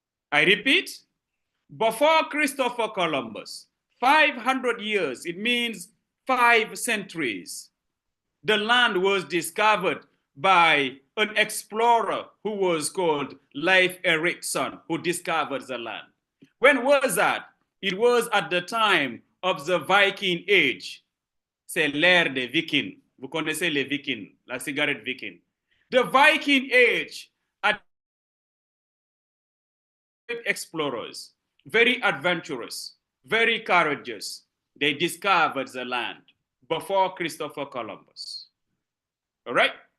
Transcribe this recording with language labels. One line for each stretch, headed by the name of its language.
English: I repeat, before Christopher Columbus, 500 years, it means 5 centuries, the land was discovered by an explorer who was called Leif Erikson, who discovered the land. When was that? It was at the time of the Viking Age.
French: C'est l'ère des Vikings. Vous connaissez les Vikings, la cigarette Viking.
English: The Viking Age, explorers, very adventurous, very courageous. They discovered the land before Christopher Columbus. All right?